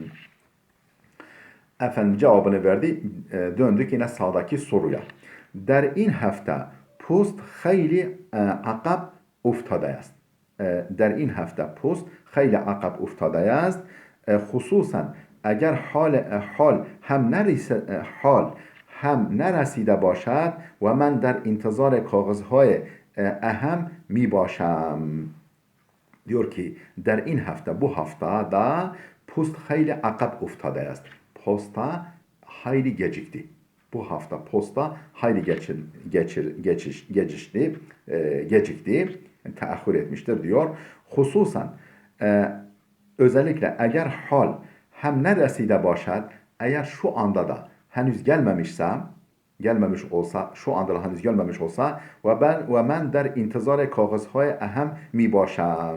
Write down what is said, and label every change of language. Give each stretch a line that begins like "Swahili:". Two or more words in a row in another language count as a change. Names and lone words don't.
Turkish: Efendim cevabını verdi. Döndük yine sağdaki soruya.
Persian: در این هفته پست خیلی عقب افتاده است. در این هفته پست خیلی عقب افتاده است. خصوصاً اگر حال هم نرسیده باشد و من در انتظار کاغذهای اهم می باشم.
Turkish: Diyor ki
Persian: در این هفته
Turkish: bu haftada
Persian: پست خیلی عقب افتاده است.
Turkish: Posta hayli gecikti. Bu hafta posta hayli gecikti. Yani teahhür etmiştir diyor. Hususen özellikle eğer hal hem neresi de başlar, eğer şu anda da henüz gelmemişsem, gelmemiş olsa, şu anda da henüz gelmemiş olsa ve ben
Persian: در انتظار کاغذهای اهم می باشم.